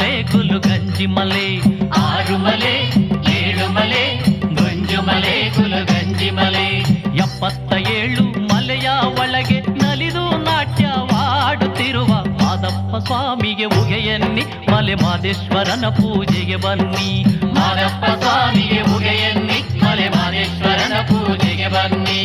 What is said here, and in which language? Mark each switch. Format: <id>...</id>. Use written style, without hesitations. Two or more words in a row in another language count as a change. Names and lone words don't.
<kn>ಗುಲು ಗಂಜಿ ಮಲೆ, ಆರು ಮಲೆ ಏಳು ಮಲೆ ಗುಂಜು ಮಲೆ ಗುಲು ಗಂಜಿ ಮಲೆ. 77 ಮಲೆಯ ಒಳಗೆ ನಲಿದು ನಾಟ್ಯವಾಡುತ್ತಿರುವ ಮಾದಪ್ಪ ಸ್ವಾಮಿಗೆ ಉಗೆಯನ್ನಿ, ಮಲೆ ಮಾದೇಶ್ವರನ ಪೂಜೆಗೆ ಬನ್ನಿ. ಮಾದಪ್ಪ ಸ್ವಾಮಿಗೆ ಉಗೆಯನ್ನಿ, ಮಲೆ ಮಾದೇಶ್ವರನ ಪೂಜೆಗೆ ಬನ್ನಿ.</kn>